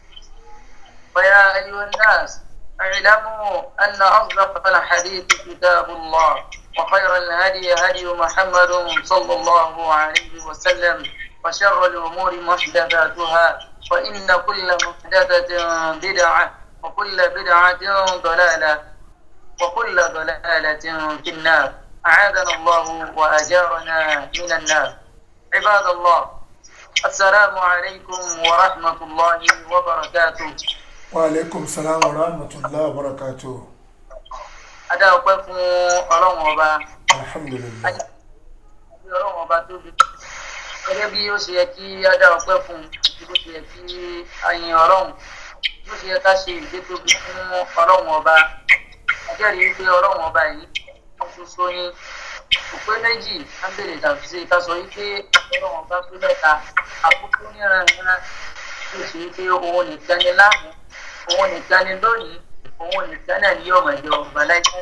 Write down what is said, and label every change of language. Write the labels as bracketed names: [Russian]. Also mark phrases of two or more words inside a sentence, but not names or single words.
[Arabic] فيا أيها الناس اعلموا أن أصدق الحديث كتاب الله وخير الهدي هدي محمد صلى الله عليه وسلم وشر الأمور محدثاتها وإن كل محدثة بدعة وكل بدعة ضلالة وكل ضلالة في النار. أعاذنا الله وأجارنا من النار. عباد الله السلام عليكم ورحمة الله وبركاته. وعليكم السلام ورحمة الله وبركاته. [Yoruba] Adá ọpẹ́ fún Ọlọ́run ọba. Alhamdulillah. Ọlọ́run ọba tóbi. Gẹ́gẹ́ bí ó ṣe yẹ kí adá ọpẹ́ fún bó ṣe yẹ kí ayin Ọlọ́run bó ṣe yẹ ká ṣe ìgbétóbi fún Ọlọ́run ọba. Ajẹ́rìí pé Ọlọ́run ọba yìí wọ́n ṣoṣo ní òpé méjì á bèrè tàbí ṣe ká sọ wípé Ọlọ́run ọba pé mẹ́ta àkókò níranìran tó ṣe wípé òun nìkan ni lánàá òun nìkan ni lónìí òun nìkan náà ni yóò máa jẹ ọba láìpẹ́.